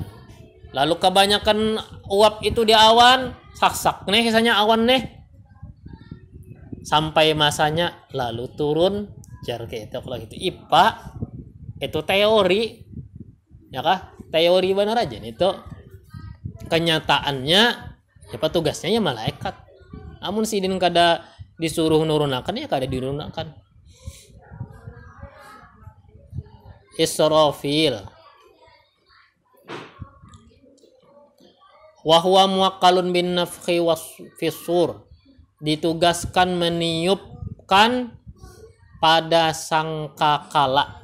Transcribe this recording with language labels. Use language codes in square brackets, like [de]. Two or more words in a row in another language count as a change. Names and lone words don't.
[bjn] Lalu kebanyakan uap itu di awan, sak nih misalnya awan nih, sampai masanya lalu turun jar gitu. [id] Kalau gitu IPA itu teori ya kah? Teori benar aja nih itu. Kenyataannya siapa tugasnya ya malaikat. [bjn] Namun sidin kada disuruh nurunakan ya kada dinurunakan. [ar] إسرافيل وهو موكل بالنفخ في الصور, [id] ditugaskan meniupkan pada sangkakala.